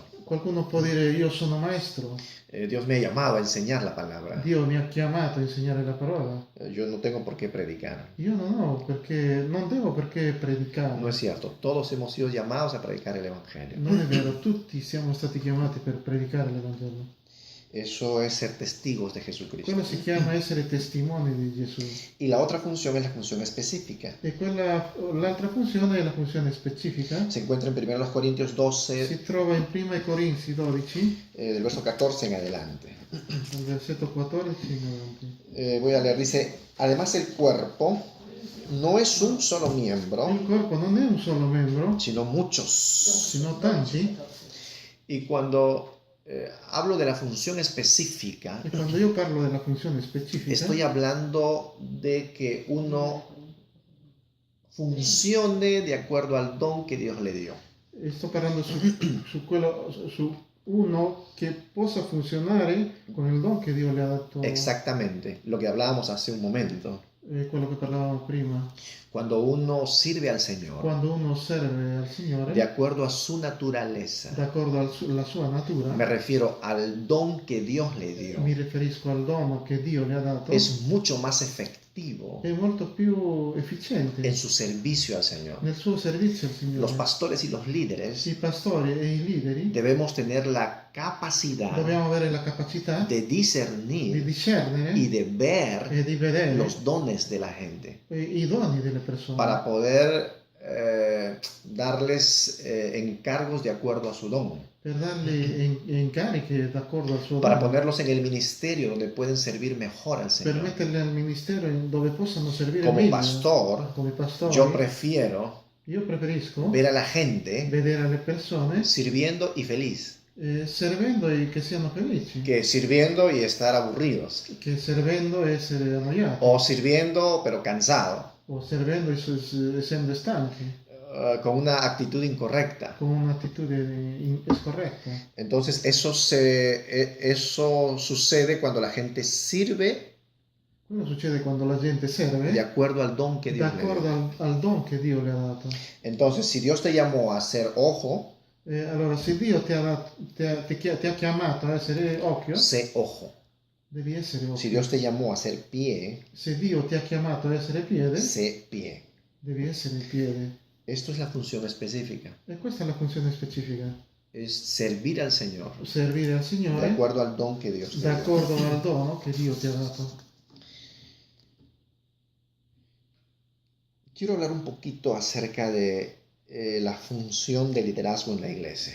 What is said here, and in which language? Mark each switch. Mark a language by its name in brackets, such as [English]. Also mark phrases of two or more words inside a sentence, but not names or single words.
[Italian] Qualcuno può dire io sono maestro, [Spanish] Dios me ha llamado a enseñar la palabra. [Italian] Dio mi ha chiamato a insegnare la parola. [Spanish] Yo no tengo por qué predicar. [Italian] Io non devo perché predicare. [Spanish] No es cierto. Todos hemos sido llamados a predicar el Evangelio. [Italian] Non è vero, tutti siamo stati chiamati per predicare l'Evangelo. [Spanish] Eso es ser testigos de Jesucristo. [Italian] Quello si chiama essere testimoni di Gesù. [Spanish] Y la otra función es la función específica. [Italian] E l'altra funzione è la funzione specifica. [Spanish] Se encuentra en 1 Corintios 12, [Italian] Si trova in 1 Corinzi 12, [Spanish] del verso 14 en adelante. [Italian] dal versetto 14 in avanti. [Spanish] Voy a leer, dice, además el cuerpo no es un solo [Italian] Il [Spanish] miembro, [Italian] corpo non è un solo membro, [Spanish] sino muchos. [Italian] sino tanti. [Spanish] Y cuando hablo de la función específica, [Italian] E quando io parlo della funzione specifica, [Spanish] estoy hablando de que uno funcione de acuerdo al don que Dios le dio. [Italian] sto parlando su uno che possa funzionare con il don che Dio le ha dato. [Spanish] Exactamente, lo que hablábamos hace un momento. [Italian] Quello che parlavamo prima. [Spanish] Cuando uno sirve al Señor [Italian] Quando uno serve al Signore, [Spanish] de acuerdo a su naturaleza, [Italian] d'accordo alla sua natura, [Spanish] me refiero al don que Dios le dio, [Italian] mi riferisco al dono che Dio le ha dato, [Spanish] es mucho más efectivo [Italian] è molto più efficiente [Spanish] en su servicio al Señor. [Italian] nel suo servizio al Signore. [Spanish] Los pastores y los líderes [Italian] I pastori e i lideri [Spanish] debemos tener la capacidad [Italian] dobbiamo avere la capacità [Spanish] de [Italian] di [Spanish] discernir [Italian] discernere [Spanish] y de ver [Italian] e di vedere [Spanish] los dones de la gente [Italian] i doni delle persone [Spanish] para poder darles encargos de acuerdo a su don, [Italian] per dargli incarichi d'accordo al suo [Spanish] para [Italian] dono, [Spanish] ponerlos en el ministerio donde pueden servir mejor al [Italian] per [Spanish] Señor. [Italian] metterli al ministero dove possano servire [Spanish] Como [Italian] meglio. [Spanish] pastor, [Italian] Come pastori, [Spanish] yo prefiero [Italian] io preferisco [Spanish] ver a la gente [Italian] vedere le persone [Spanish] sirviendo y feliz [Italian] servendo e che siano felici, [Spanish] que sirviendo y estar aburridos, [Italian] che servendo e essere annoiati, [Spanish] o sirviendo pero cansado, [Italian] o servendo essendo stanchi, [Spanish] con una actitud incorrecta. [Italian] con un'attitudine scorretta. [Spanish] Entonces eso sucede cuando la gente sirve [Italian] Quello succede quando la gente [Spanish] de [Italian] serve [Spanish] acuerdo al don que Dios le dio. [Italian] d'accordo al don che Dio le ha dato. [Spanish] Entonces, si Dios te llamó a ser ojo, [Italian] Allora, se Dio ti ha chiamato a essere occhio, [Spanish] sé ojo. [Italian] devi essere occhio. [Spanish] Si Dios te llamó a ser pie, [Italian] Se Dio ti ha chiamato a essere piede, [Spanish] sé pie. [Italian] devi essere il piede. [Spanish] Esto es la función específica. [Italian] E questa è la funzione specifica. [Spanish] Es servir al Señor [Italian] Servire al [Spanish] de [Italian] Signore [Spanish] acuerdo al don que Dios te dio. [Italian] d'accordo al dono che Dio ti ha dato. [Spanish] Quiero hablar un poquito acerca de la función de liderazgo en la iglesia.